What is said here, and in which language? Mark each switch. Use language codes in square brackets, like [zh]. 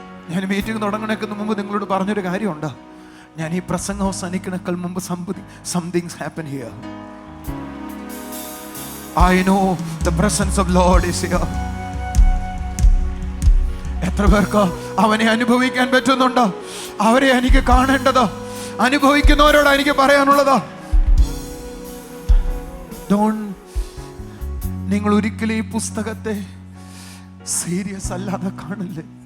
[ml] ഞാൻ മീറ്റിംഗ് തുടങ്ങണേക്കുന്ന മുമ്പ് നിങ്ങളോട് പറഞ്ഞൊരു കാര്യമുണ്ട്. ഞാൻ ഈ പ്രസംഗം അവസാനിക്കണേക്കാൾ മുമ്പ് [en] Somethings happen here. I know the presence of Lord is here. [ml] എത്ര പേർക്ക് അവനെ അനുഭവിക്കാൻ പറ്റുന്നുണ്ട്? അവരെ എനിക്ക് കാണേണ്ടത്. അനുഭവിക്കുന്നവരോട് എനിക്ക് പറയാനുള്ളത്, നിങ്ങൾ ഒരിക്കലും ഈ പുസ്തകത്തെ സീരിയസ് അല്ലാതെ കാണില്ലേ.